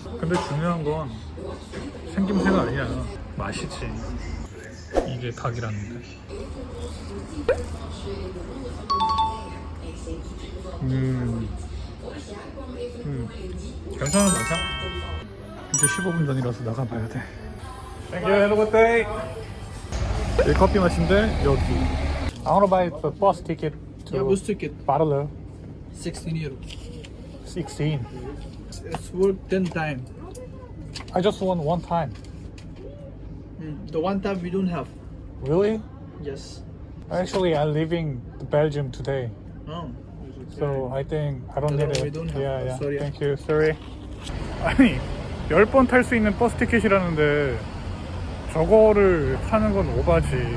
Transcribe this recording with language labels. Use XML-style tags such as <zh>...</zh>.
<ko>근데 중요한 건 생김새가 아니야. 맛이지. 이게 닭이라는데. 괜찮은 맛이야? 이제 15분 전이라서 나가봐야 돼.</ko> <en>Thank you, have a good day.</en> <ko>여기 커피 맛인데 여기.</ko> <en>I wanna buy the bus ticket to Yeah, bus ticket. Baarle. 16 euro. 16. It's worth 10 times. I just want one time. The one time we don't have. Really? Yes. Actually, I'm leaving Belgium today. Oh. So I think I don't No, need it. we don't have. Yeah, yeah. Sorry. Thank you. Sorry.</en> <ko>아니, 10번 탈 수 있는 버스 티켓이라는데 저거를 사는 건 오바지.</ko>